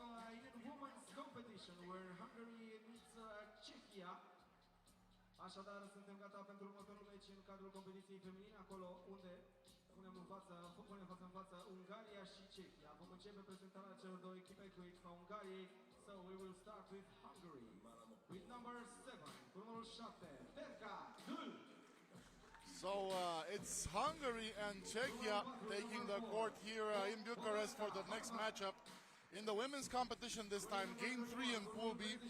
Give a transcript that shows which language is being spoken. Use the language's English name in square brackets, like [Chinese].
[English] In women's competition where Hungary meets Czechia. [Romanian] Așadar, suntem gata pentru următorul meci în cadrul competiției feminine, acolo unde punem față în față Ungaria și Czechia. Vom începe prezentarea celor două echipe cu echipa Ungariei. [English] So we will start with Hungary. With number 7, [Romanian] cu numărul 7, [English] Terca Dul. So it's Hungary and Czechia taking the court here in Bucharest for the next matchup. In the women's competition this time, Game 3 in Pool B.